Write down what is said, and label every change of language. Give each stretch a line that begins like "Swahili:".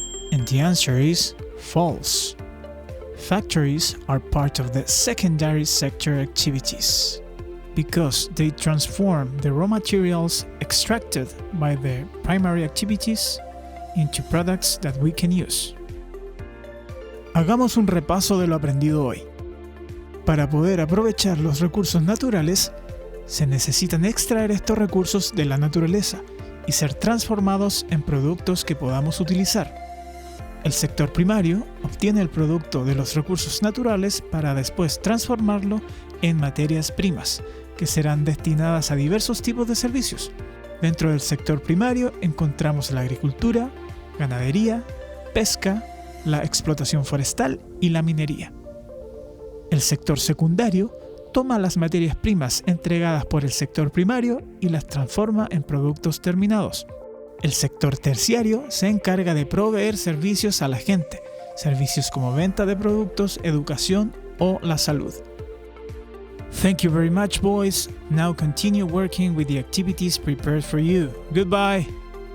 English: And the answer is false. Factories are part of the secondary sector activities because they transform the raw materials extracted by the primary activities into products that we can use.
Spanish: Hagamos un repaso de lo aprendido hoy. Para poder aprovechar los recursos naturales, se necesitan extraer estos recursos de la naturaleza y ser transformados en productos que podamos utilizar. El sector primario obtiene el producto de los recursos naturales para después transformarlo en materias primas, que serán destinadas a diversos tipos de servicios. Dentro del sector primario encontramos la agricultura, ganadería, pesca, la explotación forestal y la minería. El sector secundario toma las materias primas entregadas por el sector primario y las transforma en productos terminados. El sector terciario se encarga de proveer servicios a la gente, servicios como venta de productos, educación o la salud.
English: Thank you very much, boys. Now continue working with the activities prepared for you. Goodbye.